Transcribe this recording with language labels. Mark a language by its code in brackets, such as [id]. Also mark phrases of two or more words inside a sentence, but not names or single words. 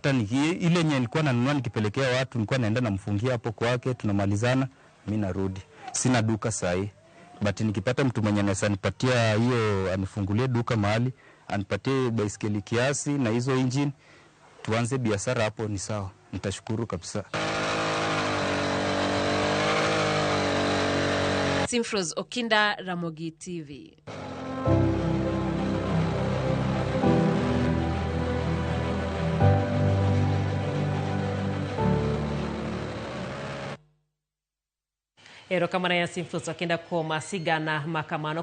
[sw] Hata ile yenye nilikuwa nanunua nikipelekea watu, nilikuwa naenda namfungia hapo kwake, tunamalizana, mimi narudi. Sina duka sahi. But nikipata mtu mwenye anaweza nipatia hiyo, anifungulie duka mahali, anipatie baiskeli kiasi na hizo engine, tuanze biashara hapo, ni sawa. Nitashukuru kabisa. Simfros Okinda, Ramogi TV. [luo] Erokamano ya Simfros Okinda kuom sigana makamano.